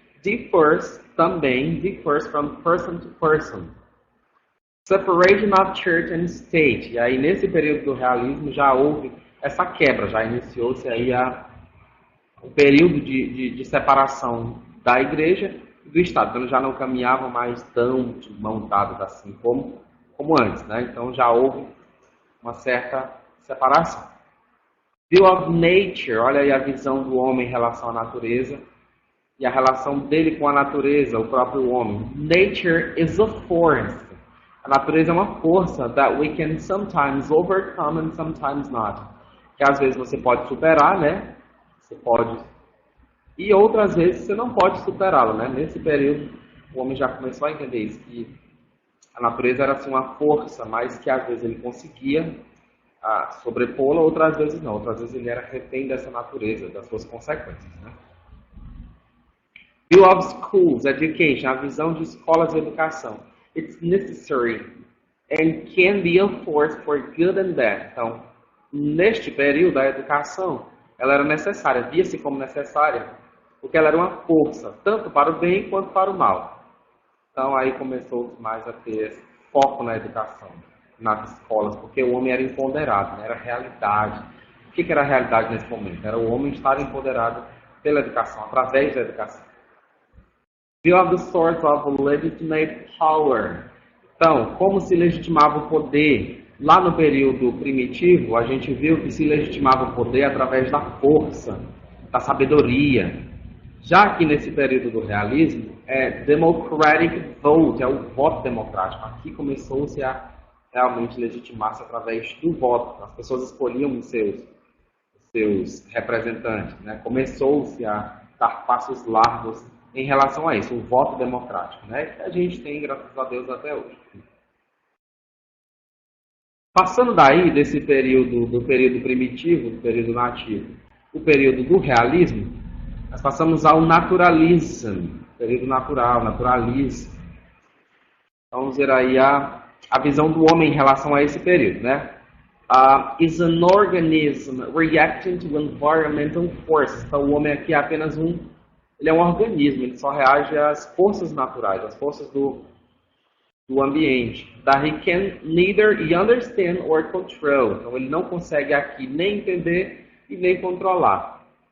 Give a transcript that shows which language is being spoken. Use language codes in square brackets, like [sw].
[en] Differs from person to person. Separation of church and state, [pt] e aí nesse período do realismo já houve essa quebra, já iniciou-se aí o período de separação da igreja e do Estado. Então, eles já não caminhavam mais tão de mão dadas assim como antes, né? Então, já houve uma certa separação. [en] View of nature, [pt] olha aí a visão do homem em relação à natureza e a relação dele com a natureza, o próprio homem. [en] Nature is a force. [pt] A natureza é uma força [en] that we can sometimes overcome and sometimes not. [pt] Que às vezes você pode superar, né? Você pode. E outras vezes você não pode superá-lo, né? Nesse período, o homem já começou a entender isso, que a natureza era assim uma força, mas que às vezes ele conseguia sobrepô-la, outras vezes não. Outras vezes ele era refém dessa natureza, das suas consequências, né? [en] View of schools, education, [pt] a visão de escolas e educação. [en] It's necessary and can be a force for good and bad. [pt] Então, neste período, a educação ela era necessária, via-se como necessária, porque ela era uma força, tanto para o bem quanto para o mal. Então aí começou mais a ter esse foco na educação, nas escolas, porque o homem era empoderado, né? Era realidade. O que era a realidade nesse momento? Era o homem estar empoderado pela educação, através da educação. [en] View of the source of legitimate power. [pt] Então, como se legitimava o poder? Lá no período primitivo, a gente viu que se legitimava o poder através da força, da sabedoria. Já aqui nesse período do realismo, é [en] democratic vote, [pt] é o voto democrático. Aqui começou-se a realmente legitimar-se através do voto. As pessoas escolhiam os seus representantes, né? Começou-se a dar passos largos em relação a isso, o voto democrático, né? Que a gente tem, graças a Deus, até hoje. Passando daí, desse período, do período primitivo, do período nativo, o período do realismo, nós passamos ao naturalismo, período natural, naturalismo. Vamos ver aí a visão do homem em relação a esse período, né? [en] Is an organism reacting to environmental forces. [pt] Então, o homem aqui é apenas ele é um organismo, ele só reage às forças naturais, às forças do ambiente, [en] that he can neither understand or control. [pt] Então ele não consegue aqui nem entender e nem controlar.